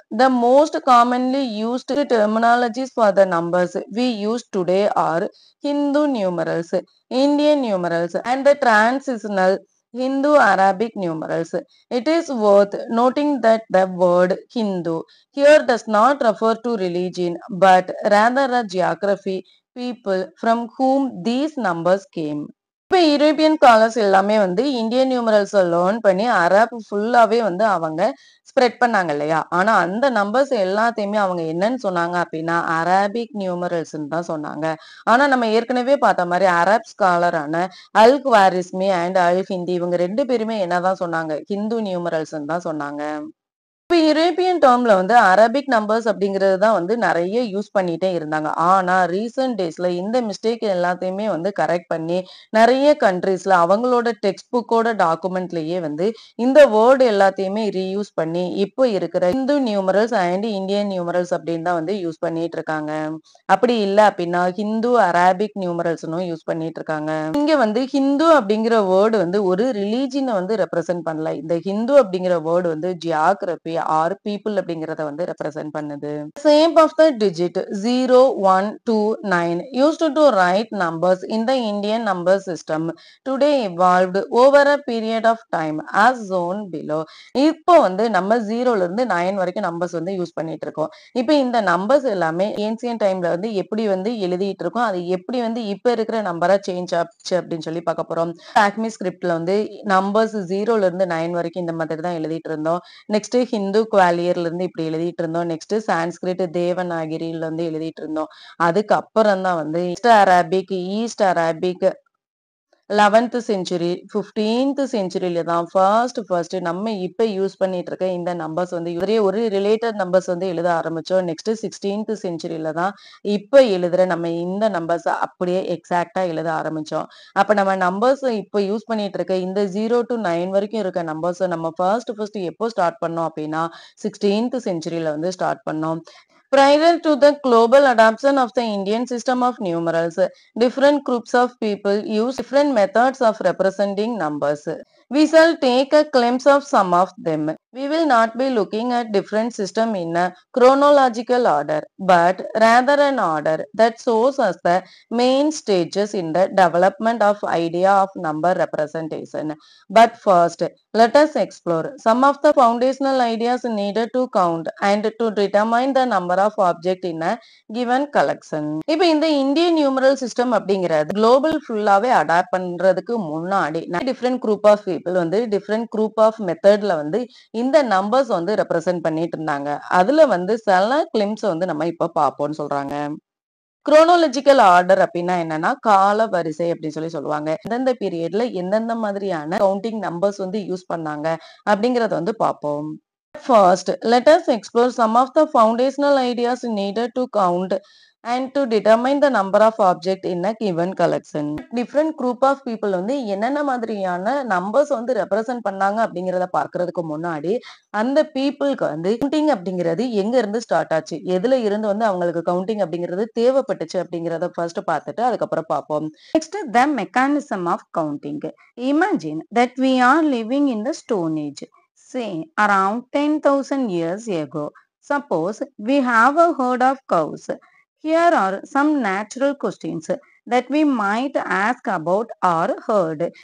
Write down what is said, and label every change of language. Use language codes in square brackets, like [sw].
[en] The most commonly used terminologies for the numbers we use today are Hindu numerals, Indian numerals, and the transitional Hindu-Arabic numerals. It is worth noting that the word Hindu here does not refer to religion but rather a geography, people from whom these numbers came. [ta] இப்ப European scholars எல்லாமே வந்து Indian numerals learn பண்ணி அரபு ஃபுல்லாவே வந்து அவங்க spread பண்ணாங்க இல்லையா? ஆனா அந்த நம்பர்ஸ் எல்லாத்தையுமே அவங்க என்னன்னு சொன்னாங்க அப்படின்னா அரபிக் நியூமரல்ஸ் தான் சொன்னாங்க. ஆனா நம்ம ஏற்கனவே பார்த்த மாதிரி அரப் ஸ்காலரான அல் குவாரிஸ்மி அண்ட் அல் ஹிந்தி இவங்க 2 பேருமே என்னதான் சொன்னாங்க? ஹிந்து நியூமரல்ஸ் தான் சொன்னாங்க. இப்ப யூரோப்பியன் டேர்ம்ல வந்து அரபிக் நம்பர்ஸ் அப்படிங்கிறது தான் வந்து நிறைய யூஸ் பண்ணிட்டே இருந்தாங்க. ஆனா ரீசன்ட் டேஸ்ல இந்த மிஸ்டேக் எல்லாத்தையுமே வந்து கரெக்ட் பண்ணி நிறைய கண்ட்ரீஸ்ல அவங்களோட டெக்ஸ்ட் புக்கோட டாக்குமெண்ட்லயே வந்து இந்த வேர்டு எல்லாத்தையுமே ரீயூஸ் பண்ணி இப்போ இருக்கிற Hindu numerals and Indian numerals அப்படின்னு தான் வந்து யூஸ் பண்ணிட்டு இருக்காங்க. அப்படி இல்ல அப்படின்னா ஹிந்து அரபிக் நியூமரல்ஸ்னும் யூஸ் பண்ணிட்டு இருக்காங்க. இங்க வந்து ஹிந்து அப்படிங்கிற வேர்டு வந்து ஒரு ரிலீஜியனை வந்து ரெப்ரசென்ட் பண்ணல. இந்த ஹிந்து அப்படிங்கிற வேர்டு வந்து ஜியாகிரபி ஆர் பீப்புள் அப்படிங்கறத வந்து ரெப்ரசென்ட் பண்ணுது. [en] Shape of the digit 0, 1, 2, 9 used to write numbers in the Indian number system today evolved over a period of time as shown below. [ta] இப்போ வந்து நம்ம 0ல இருந்து 9 வரைக்கும் நம்பர்ஸ் வந்து யூஸ் பண்ணிட்டு இருக்கோம். இப்போ இந்த நம்பர்ஸ் எல்லாமே ஏன்சியன்ட் டைம்ல வந்து எப்படி வந்து எழுதிட்டு இருக்கோம், அது எப்படி வந்து இப்ப இருக்கிற நம்பரா சேஞ்ச் ஆச்சு அப்படின்னு சொல்லி பார்க்க போறோம். ஆக்மி ஸ்கிரிப்ட்ல வந்து நம்பர்ஸ் 0ல இருந்து 9 வரைக்கும் இந்த மாதிரி தான் எழுதிட்டு இருந்தோம். நெக்ஸ்ட் ஹிந்து குவாலியர்ல இருந்து இப்படி எழுதிட்டு இருந்தோம். நெக்ஸ்ட் சான்ஸ்கிரிட் தேவநாகிரில இருந்து எழுதிட்டு இருந்தோம். அதுக்கு அப்புறம் தான் வந்து east Arabic 11th century 15th செஞ்சுரியில தான் ஃபர்ஸ்ட் நம்ம இப்ப யூஸ் பண்ணிட்டு இருக்க இந்த நம்பர்ஸ் வந்து ஒரு ரிலேட்டட் நம்பர்ஸ் வந்து எழுத ஆரம்பிச்சோம். நெக்ஸ்ட் 16th செஞ்சுரியில தான் இப்ப எழுதுற நம்ம இந்த நம்பர்ஸ் அப்படியே எக்ஸாக்டா எழுத ஆரம்பிச்சோம். அப்ப நம்ம நம்பர்ஸ் இப்ப யூஸ் பண்ணிட்டு இருக்க இந்த 0 to 9 வரைக்கும் இருக்க நம்பர்ஸ் நம்ம ஃபர்ஸ்ட் எப்போ ஸ்டார்ட் பண்ணோம் அப்படின்னா 16th செஞ்சுரியில வந்து ஸ்டார்ட் பண்ணோம். [en] Prior to the global adoption of the Indian system of numerals, different groups of people use different methods of representing numbers. We shall take a glimpse of some of them. We will not be looking at different system in a chronological order, but rather an order that shows us the main stages in the development of idea of number representation. But first, let us explore some of the foundational ideas needed to count and to determine the number of objects in a given collection. [ta] இப்போ இந்த Indian numeral system அப்படிங்கிறது global ஃபுல்லாவே adapt பண்றதுக்கு முன்னாடி different group of people வந்து different group of மெத்தட்ல வந்து இந்த நம்பர்ஸ் வந்து ரெப்ரசென்ட் பண்ணிட்டு இருந்தாங்க. அதுல வந்து சில கிளிம்ஸ் வந்து நம்ம இப்ப பார்ப்போம்னு சொல்றாங்க. குரோனாலஜிக்கல் ஆர்டர் அப்படின்னா என்னன்னா கால வரிசை அப்படின்னு சொல்லுவாங்க. எந்தெந்த பீரியட்ல எந்தெந்த மாதிரியான கவுண்டிங் நம்பர்ஸ் வந்து யூஸ் பண்ணாங்க அப்படிங்கறத வந்து பார்ப்போம். [en] First, let us explore some of the foundational ideas needed to count and to determine the number of objects in a given collection. Different group of people [ta] வந்து என்னென்ன மாதிரியான நம்பர்ஸ் வந்து represent பண்ணாங்க அப்படிங்கறத பார்க்கறதுக்கு முன்னாடி அந்த பீப்புளுக்கு வந்து கவுண்டிங் அப்படிங்கிறது எங்க இருந்து ஸ்டார்ட் ஆச்சு, எதுல இருந்து வந்து அவங்களுக்கு கவுண்டிங் அப்படிங்கிறது தேவைப்பட்டுச்சு அப்படிங்கறத ஃபர்ஸ்ட் பார்த்துட்டு அதுக்கப்புறம் பார்ப்போம். [en] Next, the mechanism of counting. Imagine that we are living in the Stone Age, say around 10,000 years ago. Suppose we have a herd of cows. Here are some natural questions that we might ask about our herd.